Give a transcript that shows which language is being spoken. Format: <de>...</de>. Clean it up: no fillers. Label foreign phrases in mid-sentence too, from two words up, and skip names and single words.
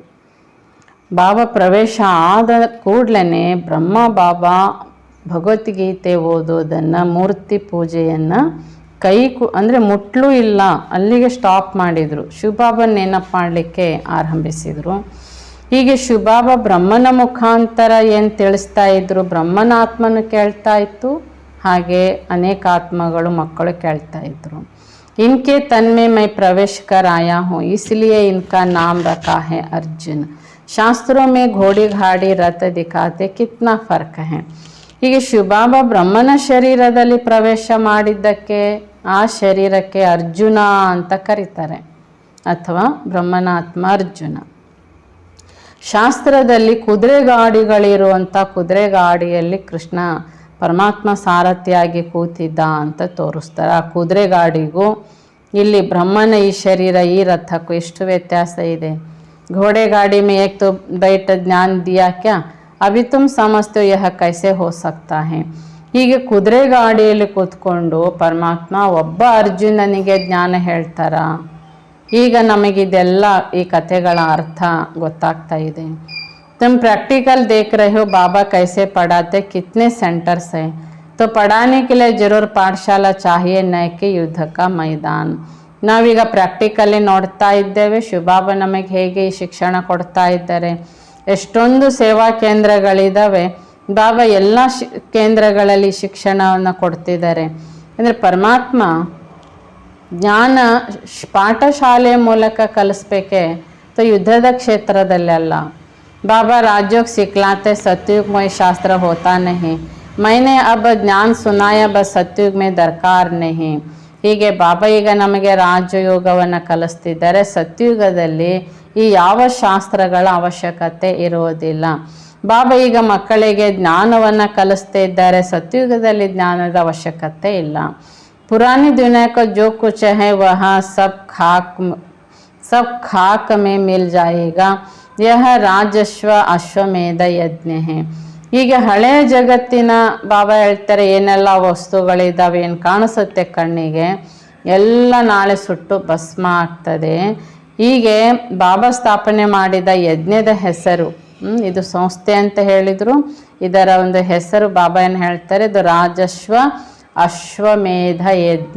<kn>ಬಾಬಾ ಪ್ರವೇಶ ಆದ ಕೂಡಲೇ ಬ್ರಹ್ಮ ಬಾಬಾ ಭಗವದ್ಗೀತೆ ಓದೋದನ್ನು, ಮೂರ್ತಿ ಪೂಜೆಯನ್ನು ಅಂದರೆ ಮುಟ್ಲೂ ಇಲ್ಲ, ಅಲ್ಲಿಗೆ ಸ್ಟಾಪ್ ಮಾಡಿದರು। ಶಿವಬಾಬನ ನೆನಪು ಮಾಡಲಿಕ್ಕೆ ಆರಂಭಿಸಿದರು। ಹೀಗೆ ಶಿವಬಾಬಾ ಬ್ರಹ್ಮನ ಮುಖಾಂತರ ಏನು ತಿಳಿಸ್ತಾ ಇದ್ರು, ಬ್ರಹ್ಮನ ಆತ್ಮನು ಕೇಳ್ತಾ ಇತ್ತು, ಹಾಗೆ ಅನೇಕ ಆತ್ಮಗಳು ಮಕ್ಕಳು ಕೇಳ್ತಾ ಇದ್ರು।</kn> <hi>इनके तन में मैं प्रवेश कर आया हूँ, इसलिए इनका नाम रखा है अर्जुन। ಶಾಸ್ತ್ರೋं में घोड़ी गाड़ी रथ दिखाते कितना फर्क है।</hi> <kn>ಹೀಗೆ ಶಿವಬಾಬಾ ಬ್ರಹ್ಮನ ಶರೀರದಲ್ಲಿ ಪ್ರವೇಶ ಮಾಡಿದ್ದಕ್ಕೆ ಆ ಶರೀರಕ್ಕೆ ಅರ್ಜುನ ಅಂತ ಕರೀತಾರೆ, ಅಥವಾ ಬ್ರಹ್ಮನ ಆತ್ಮ ಅರ್ಜುನ। ಶಾಸ್ತ್ರದಲ್ಲಿ ಕುದುರೆ ಗಾಡಿಗಳಿರುವಂಥ ಕುದುರೆ ಗಾಡಿಯಲ್ಲಿ ಕೃಷ್ಣ ಪರಮಾತ್ಮ ಸಾರಥಿಯಾಗಿ ಕೂತಿದ್ದ ಅಂತ ತೋರಿಸ್ತಾರೆ। ಆ ಕುದುರೆ ಗಾಡಿಗೂ ಇಲ್ಲಿ ಬ್ರಹ್ಮನ ಈ ಶರೀರ ಈ ರಥಕ್ಕೂ ಎಷ್ಟು ವ್ಯತ್ಯಾಸ ಇದೆ।</kn> <hi>घोड़े गाड़ी में एक तो बैठ ज्ञान दिया क्या, अभी तुम समझते हो यह कैसे हो सकता है।</hi> <kn>ಹೀಗೆ ಕುದುರೆ ಗಾಡಿಯಲ್ಲಿ ಕೂತ್ಕೊಂಡು ಪರಮಾತ್ಮ ಒಬ್ಬ ಅರ್ಜುನನಿಗೆ ಜ್ಞಾನ ಹೇಳ್ತಾರ, ಈಗ ನಮಗಿದೆಲ್ಲ ಈ ಕಥೆಗಳ ಅರ್ಥ ಗೊತ್ತಾಗ್ತಾ ಇದೆ.</kn> <hi>तुम प्रैक्टिकल देख रहे हो बाबा कैसे पढ़ाते, कितने सेंटर्स हैं, तो पढ़ाने के लिए जरूर पाठशाला चाहिए, न कि युद्ध का मैदान.</hi> <kn>ನಾವೀಗ ಪ್ರಾಕ್ಟಿಕಲಿ ನೋಡ್ತಾ ಇದ್ದೇವೆ ಶಿವಬಾಬಾ ನಮಗೆ ಹೇಗೆ ಈ ಶಿಕ್ಷಣ ಕೊಡ್ತಾ ಇದ್ದಾರೆ. ಎಷ್ಟೊಂದು ಸೇವಾ ಕೇಂದ್ರಗಳಿದ್ದಾವೆ, ಬಾಬಾ ಎಲ್ಲ ಕೇಂದ್ರಗಳಲ್ಲಿ ಶಿಕ್ಷಣವನ್ನು ಕೊಡ್ತಿದ್ದಾರೆ. ಅಂದರೆ ಪರಮಾತ್ಮ ಜ್ಞಾನ ಪಾಠಶಾಲೆಯ ಮೂಲಕ ಕಲಿಸ್ಬೇಕೆ, तो युद्धದ ಕ್ಷೇತ್ರದಲ್ಲಿ ಅಲ್ಲ.</kn> <hi>बाबा राजयोग सिखलाते, सतयुग में शास्त्र होता नहीं, मैंने अब ज्ञान सुनाया, बस सतयुग में दरकार नहीं.</hi> <kn>ಹೀಗೆ ಬಾಬಾ ಈಗ ನಮಗೆ ರಾಜಯೋಗವನ್ನು ಕಲಿಸ್ತಿದ್ದಾರೆ. ಸತ್ಯುಗದಲ್ಲಿ ಈ ಯಾವ ಶಾಸ್ತ್ರಗಳ ಅವಶ್ಯಕತೆ ಇರುವುದಿಲ್ಲ. ಬಾಬಾ ಈಗ ಮಕ್ಕಳಿಗೆ ಜ್ಞಾನವನ್ನು ಕಲಿಸ್ತಾ ಇದ್ದಾರೆ. ಸತ್ಯುಗದಲ್ಲಿ ಜ್ಞಾನದ ಅವಶ್ಯಕತೆ ಇಲ್ಲ.</kn> <hi>पुरानी दुनिया को जो कुछ है वह सब खाक में मिल जाएगा, यह राजस्व अश्वमेध यज्ञ है.</hi> <kn>ಈಗ ಹಳೆಯ ಜಗತ್ತಿನ ಬಾಬಾ ಹೇಳ್ತಾರೆ ಏನೆಲ್ಲ ವಸ್ತುಗಳಿದ್ದಾವೆ, ಏನು ಕಾಣಿಸುತ್ತೆ ಕಣ್ಣಿಗೆ, ಎಲ್ಲ ನಾಳೆ ಸುಟ್ಟು ಭಸ್ಮ ಆಗ್ತದೆ. ಹೀಗೆ ಬಾಬಾ ಸ್ಥಾಪನೆ ಮಾಡಿದ ಯಜ್ಞದ ಹೆಸರು, ಇದು ಸಂಸ್ಥೆ ಅಂತ ಹೇಳಿದರು, ಇದರ ಒಂದು ಹೆಸರು ಬಾಬಾ ಏನು ಹೇಳ್ತಾರೆ, ಇದು ರಾಜಶ್ವ ಅಶ್ವಮೇಧ ಯಜ್ಞ.</kn>